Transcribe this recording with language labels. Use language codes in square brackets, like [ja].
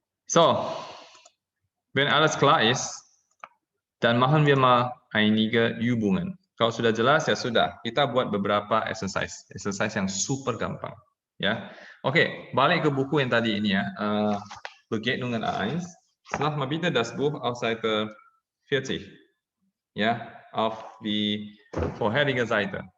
[de] So, wenn alles klar ist, dann machen wir mal einige Übungen. [id] Kalau sudah jelas ya sudah, kita buat beberapa exercise yang super gampang, ya. Oke, balik ke buku yang tadi ini ya. Begegnungen A1. [de] Schlag mal bitte das Buch auf Seite 40. Ya, auf die vorherige Seite.